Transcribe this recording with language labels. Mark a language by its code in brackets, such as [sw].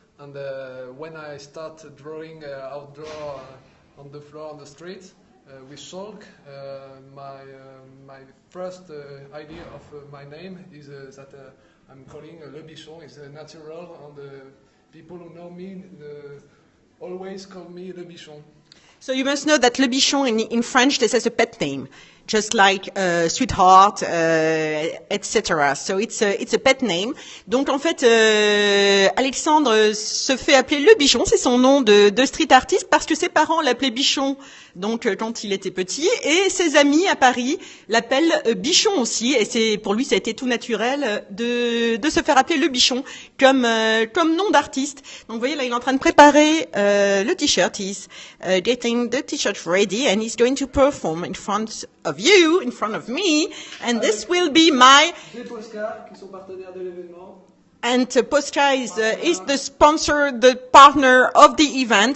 [en] And when I start drawing outdoor on the floor on the street with chalk, my first idea of my name is that I'm calling Le Bichon. It's natural, and people who know me always call me Le Bichon. So you must know that Le Bichon in French, this is a pet name, just like sweetheart, etc. So it's a pet name. [fr] Donc en fait, Alexandre se fait appeler Le Bichon, c'est son nom de street artist, parce que ses parents l'appelaient Bichon, donc quand il était petit, et ses amis à Paris l'appellent Bichon aussi, et c'est pour lui ça a été tout naturel de se faire appeler Le Bichon comme nom d'artiste. Donc vous voyez là, il est en train de préparer le t-shirt. [en] He's getting the t-shirt ready, and he's going to perform in front of you, in front of me, and this will be my... [fr] Des Posca qui sont partenaires de l'événement. [en] And Posca is the sponsor, the partner of the event.